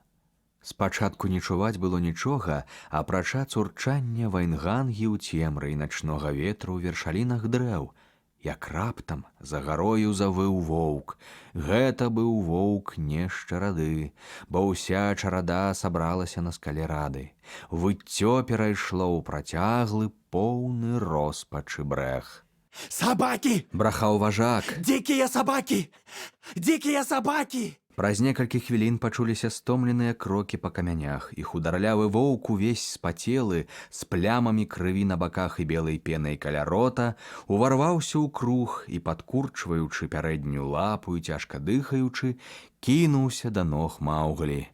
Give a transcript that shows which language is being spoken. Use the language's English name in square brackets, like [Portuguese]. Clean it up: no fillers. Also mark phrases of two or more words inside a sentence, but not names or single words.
[Belarusian] Спачатку не чуваць было нічога, апрача цурчання вайнгангі ў цемры і начнога ветру ў вершалінах дрэў. Як раптам за гарою завыў воўк. Гэта быў воўк не з чарады, бо ўся чарада сабралася на скале рады. Выццё перайшло ў працяглы, поўны роспачы брэх. Собаки! Брахаў важак. [Russian] Дикие собаки! Дикие собаки! [Belarusian] Праз некалькі хвілін пачуліся стомленыя крокі па камянях, і хударлявы воўк увесь спацелы, з плямамі крыві на баках і белай пенай каля рота, уварваўся ў круг і, падкурчваючы пярэднюю лапу і цяжка дыхаючы, кінуўся да ног Маўглі.